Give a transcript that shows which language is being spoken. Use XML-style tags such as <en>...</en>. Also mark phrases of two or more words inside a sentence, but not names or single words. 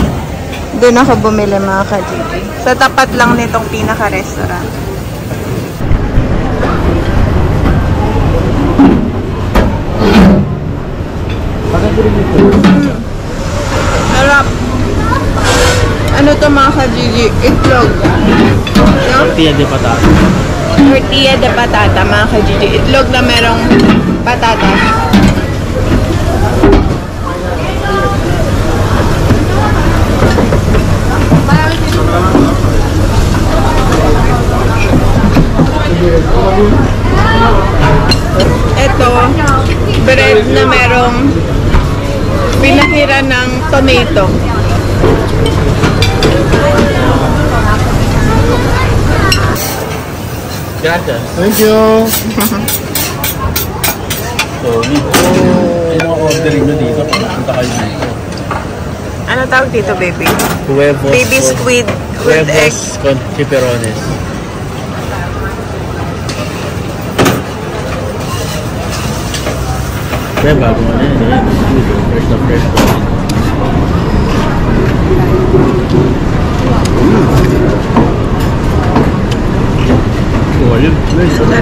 <tl>Doon ako bumili mga ka-Gigi. Sa tapat lang nitong pinaka-restaurant. Sarap. Ano to mga ka-Gigi? Itlog.</tl> <es>Tortilla de patata. Tortilla de patata,</es> <tl>mga ka-Gigi. Itlog na merong patata. Ito, bread na merong pinakira ng tomato.</tl> <es>Gracias.</es> <en>Thank you.</en> <tl>So, yung mga ordering nyo dito, punta kayo dito. Ang Ano tawag dito, baby?</tl> <es>Huevos.</es> <en>Baby squid with egg.</en> <es>Huevos con chiperones.</es> <tl>Kaya bago ano yan. Fresh na fresh. Oh, ayun. Nice.</tl>